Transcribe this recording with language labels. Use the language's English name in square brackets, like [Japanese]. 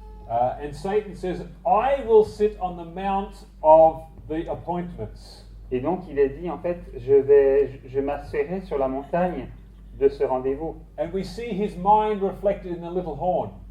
[English] And Satan says, I will sit on the mount of the appointments. [French] Et donc il est dit en fait, je m'asseoirai sur la montagne de ce rendez-vous. [English] And we see his mind reflected in the little horn.